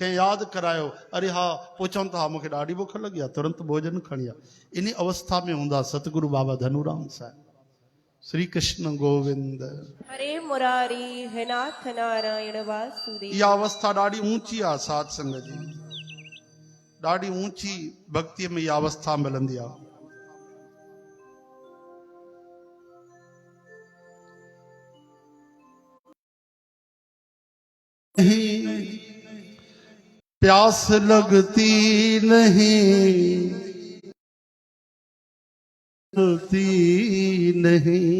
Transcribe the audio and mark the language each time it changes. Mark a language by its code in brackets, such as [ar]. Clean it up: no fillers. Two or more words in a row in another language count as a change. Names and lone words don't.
[sd] कंहिं यादि करायो, अरे हा पोइ चवनि था मूंखे ॾाढी बुख लॻी आहे, तुरंत भोजन खणी आ। इन अवस्था में हूंदा सतगुरु बाबा धनुराम साहिब। श्री कृष्ण गोविंद। हरे मुरारी हे नाथ नारायण वासुदेव। यह अवस्था ॾाढी ऊंची आहे साध संगत जी, ॾाढी ऊंची भक्ति में यह अवस्था मिलंदी आहे। [hi] प्यास लगती नहीं, नहीं,